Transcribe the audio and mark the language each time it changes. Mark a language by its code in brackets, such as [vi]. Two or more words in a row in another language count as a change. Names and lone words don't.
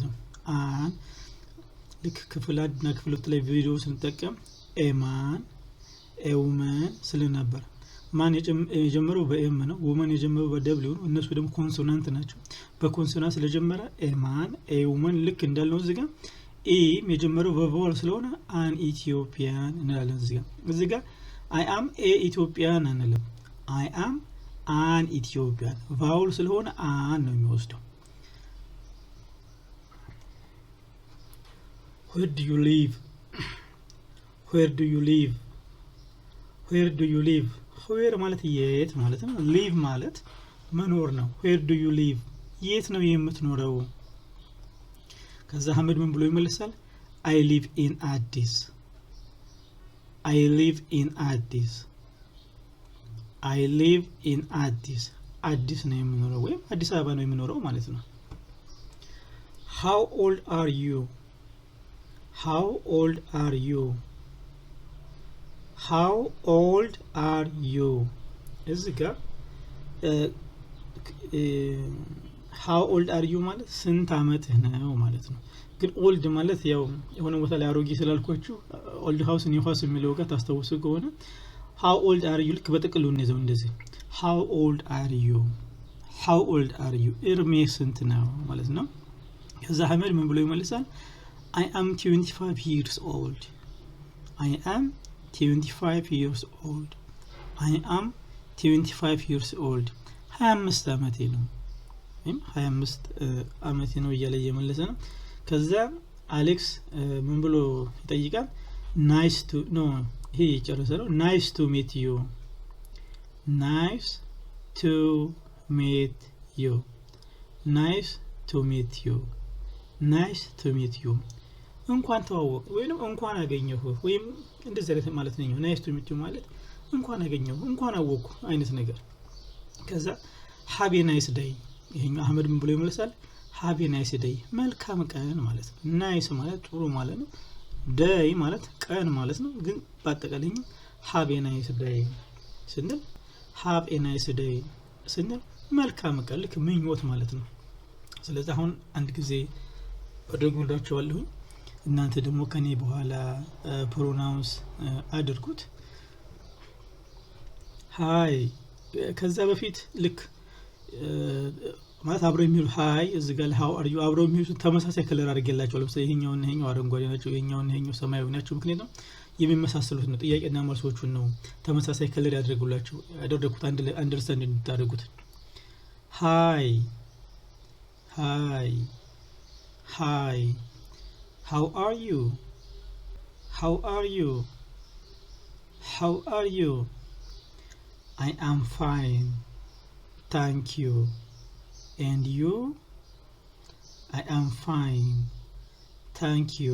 [am] ነው። አን ልክ ክፍል 1 እና ክፍል 2 ላይ ቪዲዮ ስንጠቀም [en] a man a woman [am] ስለነበር ማን የጀመረው በኤም ነው፣ ወመን የጀመረው በደብሊው ነው። እነሱ ደግሞ ኮንሶናንት ናቸው። በኮንሶናንት ስለጀመረ [en] a man a woman [am] ልክ እንዳልነው እዚህ ጋር ኢም የጀመረው በቫውል ስለሆነ [en] an Ethiopian [am] እንላለን። እዚህ ጋር [en] I am a Ethiopian [am] አንልም። [en] I am an Ethiopian [am] ቫውል ስለሆነ አን ነው የሚወስደው። [en] Where do you live? Where do you live? Where do you live? [am] Where ማለት የት ማለት ነው። live ማለት መኖር ነው። [en] Where do you live? [am] የት ነው የምትኖረው? ከዛ አህመድ ምን ብሎ ይመልሳል? [en] I live in Addis. I live in Addis. I live in Addis. [am] አዲስ ነው የምኖረው ወይም አዲስ አበባ ነው የምኖረው ማለት ነው። [en] How old are you? How old are you? How old are you? [am] እዚህ ጋር [en] how old are you [am] ማለት ስንት አመትህ ነው ማለት ነው። ግን old ማለት ያው የሆነ ቦታ ላይ አሮጌ ስላልኳችሁ [en] old house new house [am] የሚለው ጋር ታስተውሱ ከሆነ [en] how old are you [am] ልክ በጥቅሉ ነው እንደዚህ [en] how old are you? How old are you? [am] እድሜ ስንት ነው ማለት ነው። ከዛ አህመድ ምን ብሎ ይመልሳል? [en] I am 25 years old. I am 25 years old. I am 25 years old. [am] 25 አመቴ ነው ወይም 25 አመቴ ነው እያለ እየመለሰ ነው። ከዛ አሌክስ ምን ብሎ ይጠይቃል? [en] nice to no [am] ይሄ የጨረሰ ነው። [en] nice to meet you. nice to meet you. nice to meet you. nice to meet you. [am] እንኳን ተዋወቅ ወይንም እንኳን አገኘሁ ወይም እንደዚህ አይነት ማለት ነው። [en] nice to meet you [am] ማለት እንኳን አገኘሁ እንኳን አወቅኩ አይነት ነገር። ከዛ [en] have a nice day [am] ይሄኛው አህመድ ምን ብሎ ይመልሳል? [en] have a nice day [am] መልካም ቀን ማለት ነው። nice ማለት ጥሩ ማለት ነው። day ማለት ቀን ማለት ነው። ግን በአጠቃላይ [en] have a nice day [am] ስንል [en] have a nice day [am] ስንል መልካም ቀን ልክ ምኞት ማለት ነው። ስለዚህ አሁን አንድ ጊዜ አድርጉላችኋለሁ እናንተ ደግሞ ከኔ በኋላ ፕሮናውንስ አድርጉት። ሃይ ከዛ በፊት ልክ ማለት አብረው የሚሉ ሃይ እዚህ ጋር [en] how are you [am] አብረው የሚሉ ተመሳሳይ ከለር አድርጌላችኋለሁ። ለምሳሌ ይሄኛው አረንጓዴ ናቸው፣ ይሄኛው ሰማያዊ ናቸው። ምክንያቱም የሚመሳሰሉት ነው። ጥያቄና መልሶቹን ነው ተመሳሳይ ከለር ያደረኩት አንደርስታንድ እንድታደርጉት። [en] hi hi hi how are you? How are you? How are you? I am fine, thank you. And you? I am fine, thank you.